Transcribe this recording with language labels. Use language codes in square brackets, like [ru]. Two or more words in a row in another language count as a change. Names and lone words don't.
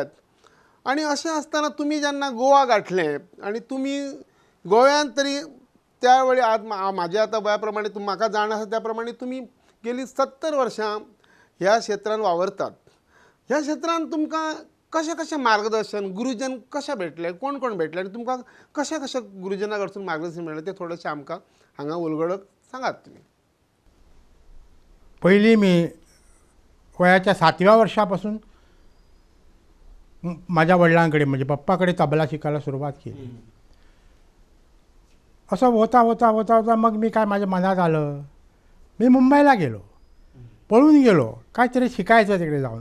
[kok] आणि अशें आसतना तुमी जेन्ना गोवा गांठलें आणि तुमी गोंयांत तरी त्या वेळी आज म्हाज्या आतां वया प्रमाणे म्हाका जाण आसा त्या प्रमाणे तुमी गेली 70 वर्सां ह्या क्षेत्रांत वावरतात. ह्या क्षेत्रांत तुमकां कशें मार्गदर्शन, गुरुजन कशें भेटले, कोण कोण भेटले आनी तुमकां कशें गुरुजना कडसून मार्गदर्शन मेळ्ळें तें थोडेंशें आमकां हांगा उलगडत सांगात तुमी. [mr] पहिली मी वयाच्या 7व्या वर्षापासून माझ्या वडिलांकडे म्हणजे पप्पाकडे तबला शिकायला सुरुवात केली. असं होता मग मी काय माझ्या मनात आलं, मी मुंबईला गेलो, पळून गेलो काहीतरी शिकायचं तिकडे जाऊन.